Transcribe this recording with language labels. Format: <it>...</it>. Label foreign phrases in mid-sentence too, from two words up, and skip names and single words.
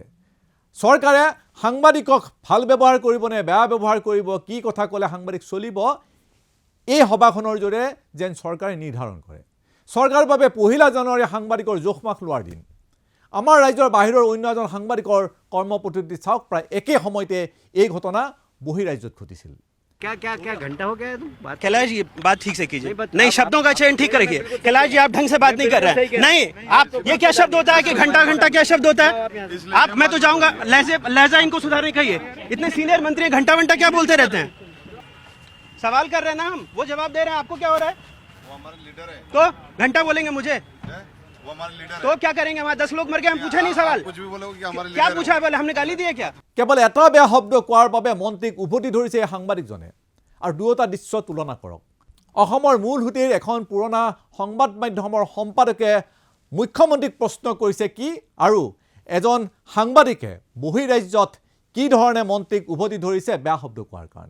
<as>চৰকাৰে সাংবাদিকক ভাল ব্যৱহাৰ কৰিব নে বেয়া ব্যৱহাৰ কৰিব, কি কথা ক'লে সাংবাদিক চলিব, এই সভাখনৰ জৰিয়তে যেন চৰকাৰে নিৰ্ধাৰণ কৰে। চৰকাৰৰ বাবে 1 জানুৱাৰী সাংবাদিকৰ জোখমাখ লোৱাৰ দিন। আমাৰ ৰাজ্যৰ বাহিৰৰ অন্য এজন সাংবাদিকৰ কৰ্মপদ্ধতি চাওক, প্ৰায় একে সময়তে এই ঘটনা বহিৰাজ্যত ঘটিছিল।</as> <hi>क्या क्या क्या घंटा हो गया तुम बात कैलाश जी बात ठीक से कीजिए। नहीं, शब्दों का चयन ठीक रखिए। कैलाश जी आप ढंग से बात नहीं कर रहे हैं। नहीं, आप ये क्या शब्द होता है कि घंटा घंटा क्या शब्द होता है? आप मैं तो जाऊंगा, लहजा इनको सुधारने कहिए। इतने सीनियर मंत्री घंटा घंटा क्या बोलते रहते हैं? सवाल कर रहे हैं ना हम, वो जवाब दे रहे हैं। आपको क्या हो रहा है? वो हमारे लीडर है, तो घंटा बोलेंगे मुझे? वो हमारे लीडर तो क्या करेंगे? हमारे 10 लोग मर गए, हम पूछे नहीं सवाल। कुछ भी बोलोगे कि हमारे क्या पूछा है? बोले हमने गाली दी है क्या?</hi> <as>কেৱল এটা বেয়া শব্দ কোৱাৰ বাবে মন্ত্ৰীক উভতি ধৰিছে এই সাংবাদিকজনে। আৰু দুয়োটা দৃশ্য তুলনা কৰক। অসমৰ মূলসুঁতিৰ এখন পুৰণা সংবাদ মাধ্যমৰ সম্পাদকে মুখ্যমন্ত্ৰীক প্ৰশ্ন কৰিছে কি, আৰু এজন সাংবাদিকে বহিৰাজ্যত কি ধৰণে মন্ত্ৰীক উভতি ধৰিছে বেয়া শব্দ কোৱাৰ কাৰণে।</as>